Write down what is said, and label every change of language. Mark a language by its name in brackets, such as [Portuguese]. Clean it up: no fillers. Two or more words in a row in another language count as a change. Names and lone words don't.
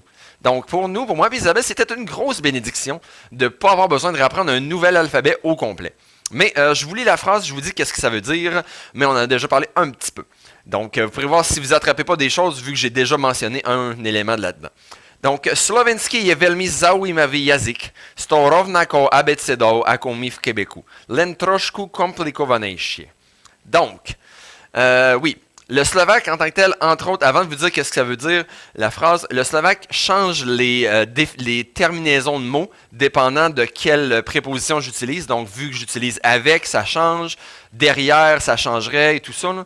[French] Donc, pour moi et Isabelle, c'était une grosse bénédiction de ne pas avoir besoin de réapprendre un nouvel alphabet au complet. Mais je vous lis la phrase, je vous dis qu'est-ce que ça veut dire, mais on en a déjà parlé un petit peu. Donc, vous pourrez voir si vous attrapez pas des choses, vu que j'ai déjà mentionné un élément de là-dedans. Donc, [Slovak] slovenský je veľmi zaujímavý jazyk, s tou rovnakou abecedou ako my v Québecu, len trošku komplikovanejšie. [French] Donc, Oui. Le slovaque en tant que tel, entre autres, avant de vous dire qu'est-ce que ça veut dire, la phrase, le slovaque change les terminaisons de mots dépendant de quelle préposition j'utilise. Donc, vu que j'utilise avec, ça change. Derrière, ça changerait et tout ça, là.